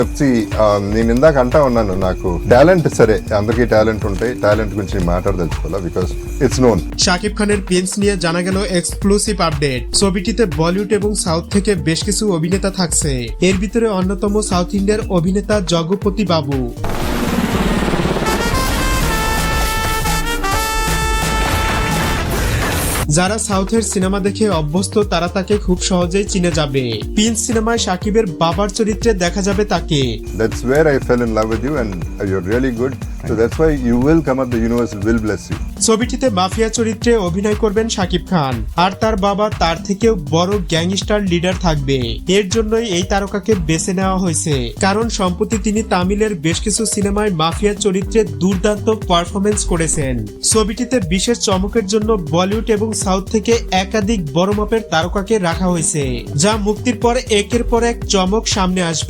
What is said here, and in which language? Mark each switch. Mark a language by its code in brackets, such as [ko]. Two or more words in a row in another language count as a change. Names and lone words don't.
[te] నేను ఇందాక అంటా ఉన్నాను, నాకు టాలెంట్ సరే, అందరికీ టాలెంట్ ఉంటాయి, టాలెంట్ గురించి మాట్లాడదలుచుకోవాలా, [en] because it's known. [bn] শাকিব খানের প্রিন্স নিয়ে জানা গেল এক্সক্লুসিভ আপডেট। ছবিটিতে বলিউড এবং সাউথ থেকে বেশ কিছু অভিনেতা থাকছে। এর ভিতরে অন্যতম সাউথ ইন্ডিয়ার অভিনেতা জগপতি বাবু। যারা সাউথের সিনেমা দেখে অভ্যস্ত তারা তাকে খুব সহজেই চিনে যাবে। প্রিন্স সিনেমায় শাকিবের বাবার চরিত্রে দেখা যাবে তাকে। [en] That's where I fell in love with you and you're really good, so that's why you will come up, the universe will bless you। [bn] ছবিটিতে মাফিয়া চরিত্রে অভিনয় করবেন শাকিব খান, আর তার বাবা তার থেকেও বড় গ্যাংস্টার লিডার থাকবে। এর জন্যই এই তারকাকে বেছে নেওয়া হয়েছে, কারণ সম্প্রতি তিনি তামিলের বেশ কিছু সিনেমায় মাফিয়া চরিত্রে দুর্দান্ত পারফরমেন্স করেছেন। ছবিটিতে বিশেষ চমকের জন্য বলিউড এবং সাউথ থেকে একাধিক বড় মাপের তারকাকে রাখা হয়েছে, যা মুক্তির পর একের পর এক চমক সামনে আসবে।